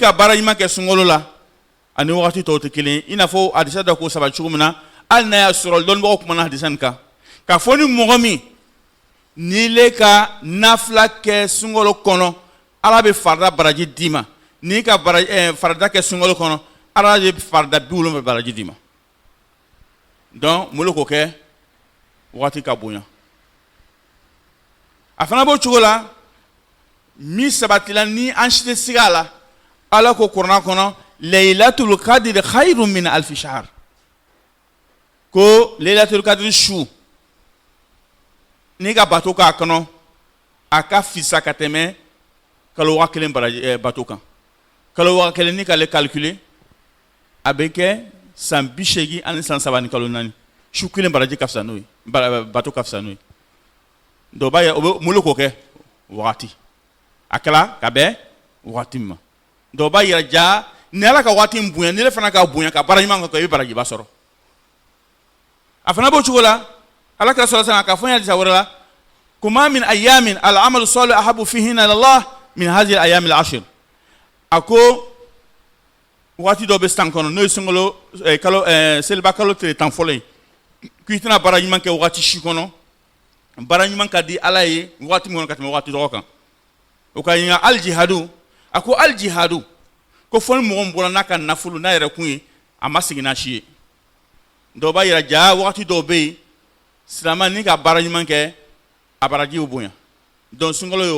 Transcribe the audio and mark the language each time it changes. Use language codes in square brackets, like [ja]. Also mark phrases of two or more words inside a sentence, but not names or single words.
[bm] ka baara ɲuman kɛ sunkalo la ani wagati tɔw tɛ kelen i n'a fɔ hadisa dɔ k'o saba cogo min na hali n'a y'a sɔrɔ dɔnnibagaw kumana hadisa nin kan k'a fɔ ni mɔgɔ min n'i le ka nafila kɛ sunkalo kɔnɔ Ala bɛ farida baraji d'i ma n'i ka farida kɛ sunkalo kɔnɔ Ala bɛ farida 70 baraji d'i ma donc mun de k'o kɛ wagati ka bonya a fana b'o cogo la min sabatila ni an si tɛ siga a la Ala ko kuranɛ kɔnɔ [ar] ليلة القدر خير من ألف شهر [bm] ko [ar] ليلة القدر [bm] su n'i ka bato k'a kɔnɔ a ka fisa ka tɛmɛ kalo wa kelen bato kan kalo wa kelen ni k'ale calculer a bɛ kɛ san 80 ani san 3 ni kalo 4 su kelen baraji ka fisa n'o ye bato ka fisa n'o ye dɔw b'a ye o bɛ mun de k'o kɛ wagati a kɛla ka bɛn wagati min ma dɔw b'a yira ja ni Ala ka wagati in bonya ni ne fana ka bonya ka baara ɲuman kɛ i bɛ barajiba sɔrɔ a fana b'o cogo la Ala ka sɔrɔ sisan k'a fɔ n ye hadisa wɛrɛ la ko ma [ar] من أيام العمل صالح أحب فيهن إلى الله من هذه الأيام العشر [bm] a ko wagati dɔ bɛ san kɔnɔ n'o ye sunkalo seliba kalo tile 10 fɔlɔ ye k'i tɛna baara ɲuman kɛ wagati si kɔnɔ baara ɲuman ka di Ala ye wagati min kɔnɔ ka tɛmɛ wagati dɔgɔ kan o ka ɲininka al jihadu a ko al jihadu ko fɔ ni mɔgɔ min bɔra n'a ka nafolo n'a yɛrɛ kun ye a ma segin n'a si ye dɔw b'a yira ja wagati dɔw bɛ yen silamɛ ni ka baara ɲuman kɛ a baraji bɛ bonya donc sunkalo ye